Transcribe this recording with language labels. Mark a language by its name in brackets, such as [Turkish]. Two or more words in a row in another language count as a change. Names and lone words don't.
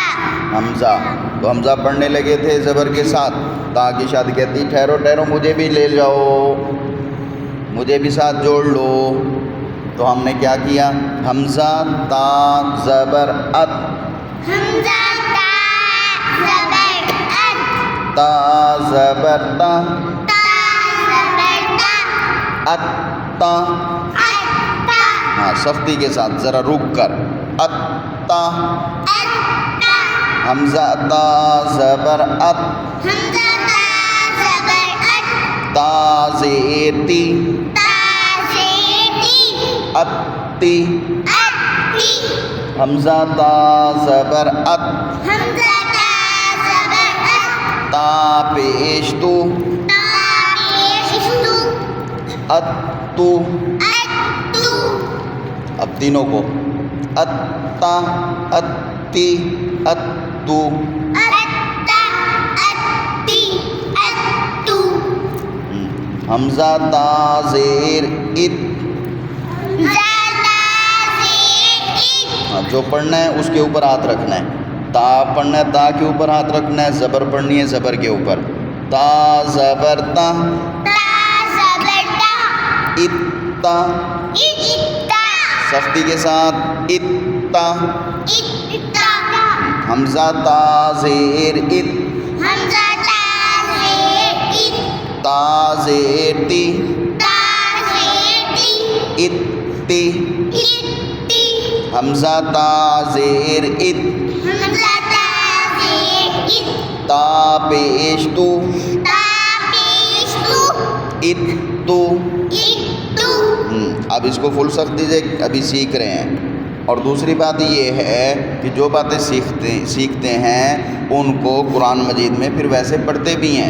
[Hindi] हमज़ा। तो हमज़ा पढ़ने लगे थे ज़बर के साथ, ताकि शाद कहती ठहरो ठहरो मुझे भी ले जाओ, मुझे भी साथ जोड़ लो। तो हमने क्या किया? हमज़ा ता ज़बर अत, हमजा ता ज़बर अत, ता ज़बर ता, ता ज़बर ता, अत ता। अत्ता, हाँ, सख्ती के साथ ज़रा रुक कर। अत ता, अत्ता, हमज़ा ता ज़बर अत, हमजा ता ज़बर अत, ता ज़ेर ती, ता ज़ेती, अत्ती, अत्ती, हमज़ा ता ज़बर अत, हमजा ता ज़बर अत, ता पेश तू, ता पेश तू, अत्तू। अत्तू, अब तीनों को अत्ता, अत्ती, अत्तू। अत्ता, अत्ती, अत्तू, हमज़ा ता ज़ेर इत, हमजा ता ज़ेर इत, जो पढ़ना है उसके ऊपर हाथ रखना है। ता पढ़ना है, ता के ऊपर हाथ रखना है। ज़बर पढ़नी है, ज़बर के ऊपर। ता ज़बर ता, ता ज़बर ता, इत्ता, इत्ता, सख्ती के साथ इत्ता। इत्ता, हमज़ा ता ज़ेर इत, हमजा ता ज़ेर इत, ता ज़ेर ती, ता ज़ेती, इत्ती। इत्ती, हमज़ा ता ज़ेर इत, हमजा ता ज़ेर इत, ता पेश तू, ता पेश तू, इत्तू। इत्तू। अब इसको फुल सख्ती से अभी सीख रहे हैं। और दूसरी बात ये है कि जो बातें सीखते हैं उनको कुरान मजीद में फिर वैसे पढ़ते भी हैं।